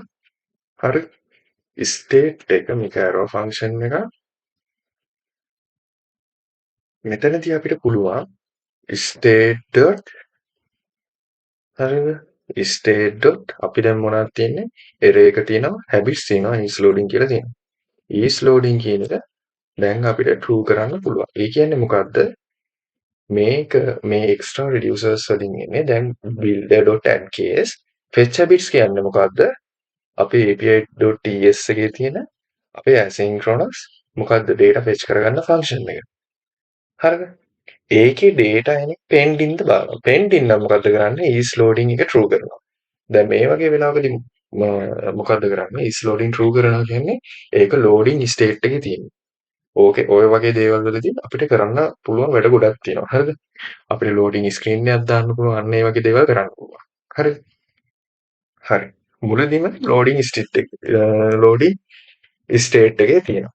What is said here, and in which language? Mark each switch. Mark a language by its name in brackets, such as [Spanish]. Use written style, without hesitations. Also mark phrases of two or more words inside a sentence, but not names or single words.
[Sinhala] හරි? state එක මේක [English] arrow function [Sinhala] එක මෙතනදී අපිට පුළුවන් [English] state dot [Sinhala] හරිද? [English] state dot [Sinhala] අපි දැන් මොනවද තියෙන්නේ? array එක තියෙනවා, habits තියෙනවා, [English] is loading [Sinhala] කියලා තියෙනවා. [English] is loading [Sinhala] කියන එක දැන් අපිට true කරන්න පුළුවන්. ඒ කියන්නේ මොකද්ද? මේක මේ [English] extra reducers [Sinhala] වලින් එන්නේ දැන් [English] builder.addCase fetch habits [Sinhala] කියන්නේ මොකද්ද? අපේ api.ts එකේ තියෙන අපේ asynchronous මොකද්ද [English] data fetch [Sinhala] කරගන්න function එක. හරිද? ඒකේ data එන්නේ pending ද බලනවා. pending නම් මොකද්ද කරන්නේ? [English] is loading [Sinhala] එක true කරනවා. දැන් මේ වගේ වෙලාවකදී මොකද්ද කරන්නේ? [English] is loading true [Sinhala] කරනවා කියන්නේ ඒක [English] loading state [Sinhala] එකේ තියෙනවා. ඕකේ ඔය වගේ දේවල් වලදී අපිට කරන්න පුළුවන් වැඩ ගොඩක් තියෙනවා. හරිද? අපිට [English] loading screen [Sinhala] එකක් දාන්න පුළුවන්. අන්න ඒ වගේ දේවල් කරන්න පුළුවන්. හරිද? හරි. මුලදීම [English] loading state [Sinhala] එකේ තියෙනවා.